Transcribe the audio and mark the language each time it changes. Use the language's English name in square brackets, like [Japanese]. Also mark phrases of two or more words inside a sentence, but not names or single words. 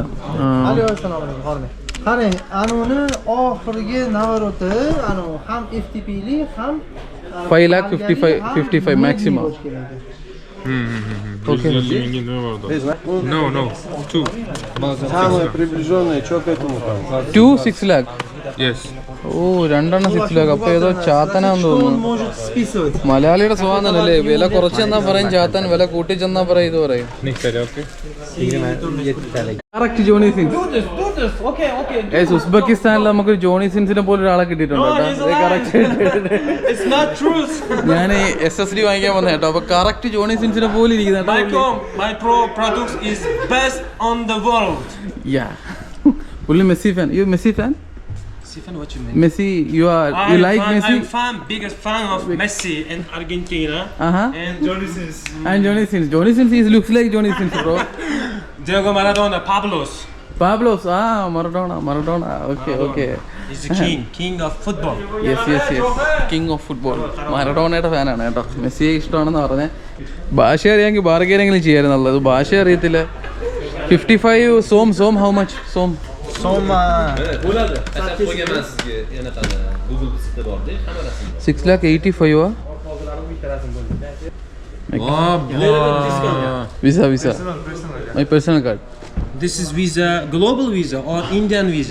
[Uzbek] qarang, anuni oxirgi navroti ham FTP'li ham [English] 5,55,000 maximum. Okay. No. 2. [Russian] Самое приближенное, что к этому там? [English] 2 6 lakh. Yes. [Malayalam] ഓ, 2 6 lakh. അപ്പോൾ ഏതോ ചാത്തനാന്ന് തോന്നുന്നു. [Russian] может списывать. [Malayalam] മലയാളിയുടെ സ്വാതന്ത്ര്യമല്ലേ, വില കുറച്ച് ചെന്നാൽ പറയും ചാത്തൻ, വില കൂട്ടി ചെന്നാൽ പറയും ഇത് പറയും. കറക്റ്റ് ജോണി സിൻസ്. ഉസ്ബെക്കിസ്ഥാനിൽ നമുക്ക് ജോണി സിൻസിനെ പോലെ ഒരാളെ കിട്ടിയിട്ടുണ്ട് ഞാൻ SSD വാങ്ങിക്കാൻ വന്ന കേട്ടോ. അപ്പൊ കറക്റ്റ് ജോണി സിൻസിനെ പോലെ ഇരിക്കുന്ന [English] My pro products is best on the world. [Malayalam] പുള്ളി മെസ്സി ഫാൻ. [English] you Messi fan? What you mean? Messi, you like Messi? I'm biggest fan of Messi in Argentina. And Johnny Sins. And Johnny Sins looks like Johnny Sins, bro. Diego Maradona, Pablos. Maradona. Okay. He's the king of football. Yes. King of football. [Malayalam] മറഡോണയുടെ ഫാനാണ് കേട്ടോ. മെസ്സിയെ ഇഷ്ടമാണെന്ന് പറഞ്ഞേ. ഭാഷ അറിയാമെങ്കിൽ ബാർഗെയിനെങ്കിലും ചെയ്യാറുള്ളത്. ഭാഷ അറിയത്തില്ല. 55 സോം. [English] how much som? [Uzbek] Soma [English] 6,85,000. Visa. My personal card. This is visa, global visa or Indian visa?